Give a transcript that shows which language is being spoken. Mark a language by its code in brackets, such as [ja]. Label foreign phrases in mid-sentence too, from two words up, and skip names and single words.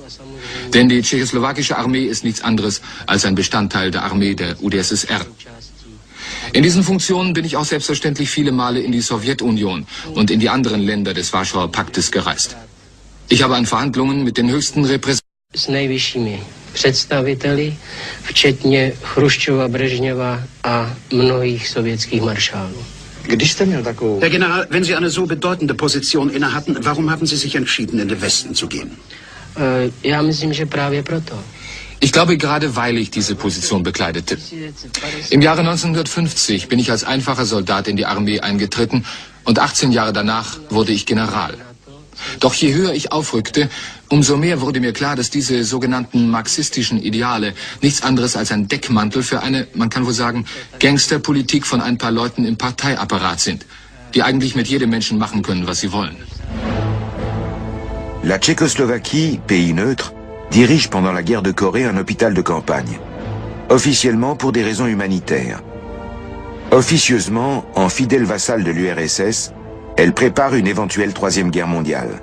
[de] Denn die tschechoslowakische Armee ist nichts anderes als ein Bestandteil der Armee der UdSSR. In diesen Funktionen bin ich auch selbstverständlich viele Male in die Sowjetunion und in die anderen Länder des Warschauer Paktes gereist. Ich habe an Verhandlungen mit den höchsten Repräsentanten [cs] představiteli, včetně Chruščova, Brežněva a mnohých sovětských maršálů. [de] Herr General, wenn Sie eine so bedeutende Position innehatten, warum haben Sie sich entschieden, in den Westen zu gehen? [cs] Já myslím, že právě proto. [de] Ich glaube, gerade weil ich diese Position bekleidete. Im Jahre 1950 bin ich als einfacher Soldat in die Armee eingetreten und 18 Jahre danach wurde ich General. Doch je höher ich aufrückte, umso mehr wurde mir klar, dass diese sogenannten marxistischen Ideale nichts anderes als ein Deckmantel für eine, man kann wohl sagen, Gangsterpolitik von ein paar Leuten im Parteiapparat sind, die eigentlich mit jedem Menschen machen können, was sie wollen. [fr] La Tchécoslovaquie, pays neutre, dirige pendant la guerre de Corée un hôpital de campagne, officiellement pour des raisons humanitaires. Officieusement, en fidèle vassal de l'URSS, elle prépare une éventuelle troisième guerre mondiale.